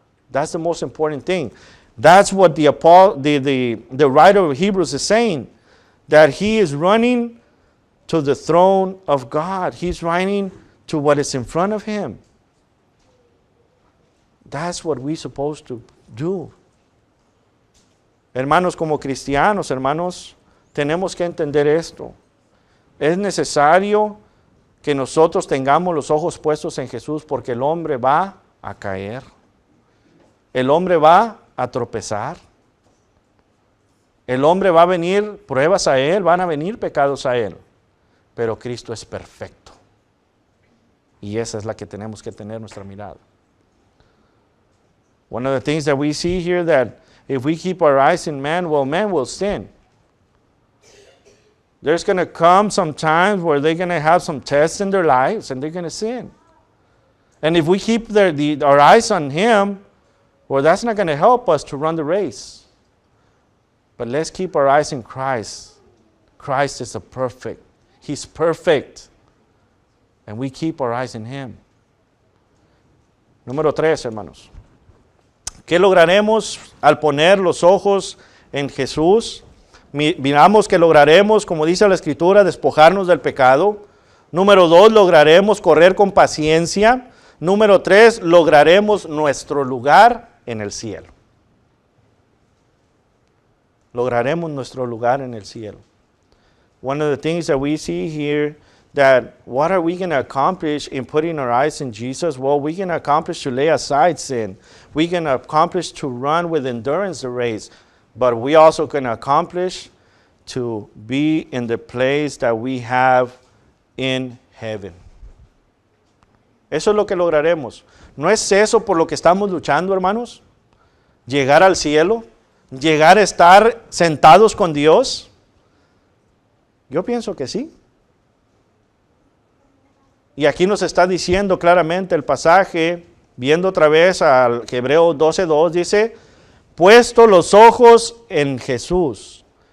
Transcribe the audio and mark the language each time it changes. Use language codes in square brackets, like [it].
[en] That's the most important thing. That's what the writer of Hebrews is saying, that he is running to the throne of God. He's running to what is in front of him. That's what we're supposed to do. [es] Hermanos, como cristianos, hermanos, tenemos que entender esto. Es necesario que nosotros tengamos los ojos puestos en Jesús, porque el hombre va a caer. El hombre va a tropezar. El hombre va a venir pruebas a él, van a venir pecados a él. Pero Cristo es perfecto. Y esa es la que tenemos que tener nuestra mirada. [en] One of the things that we see here, that if we keep our eyes in man, well, man will sin. There's going to come some times where they're going to have some tests in their lives and they're going to sin. And if we keep our eyes on him, well, that's not going to help us to run the race. But let's keep our eyes in Christ. Christ is perfect. He's perfect. And we keep our eyes in him. [es] Número 3, hermanos. ¿Qué lograremos al poner los ojos en Jesús? Miramos que lograremos, como dice la Escritura, despojarnos del pecado. Número 2, lograremos correr con paciencia. Número 3, lograremos nuestro lugar en el cielo. Lograremos nuestro lugar en el cielo. [en] One of the things that we see here, that what are we going to accomplish in putting our eyes in Jesus? Well, we're going to accomplish to lay aside sin. We're going to accomplish to run with endurance the race. But we also going to accomplish to be in the place that we have in heaven. [es] Eso es lo que lograremos. ¿No es eso por lo que estamos luchando, hermanos? Llegar al cielo, llegar a estar sentados con Dios. Yo pienso que sí. Y aquí nos está diciendo claramente el pasaje, viendo otra vez al Hebreos 12:2, dice, puesto los ojos en Jesús.